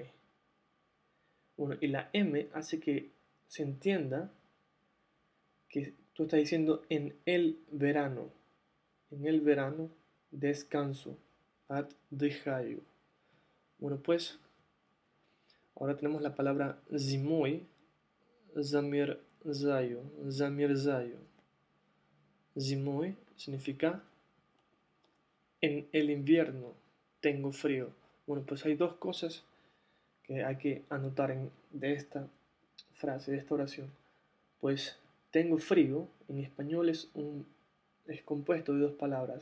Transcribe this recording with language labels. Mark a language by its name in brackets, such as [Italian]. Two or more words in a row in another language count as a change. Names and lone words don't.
[Spanish] Bueno, y la M hace que se entienda que tú estás diciendo en el verano descanso, отдыхаю. Bueno, pues ahora tenemos la palabra [Russian] зимой, замерзаю, замерзаю. [Spanish] Zimой significa en el invierno tengo frío. Bueno, pues hay dos cosas que hay que anotar de esta frase, de esta oración. Pues tengo frío, en español es compuesto de dos palabras.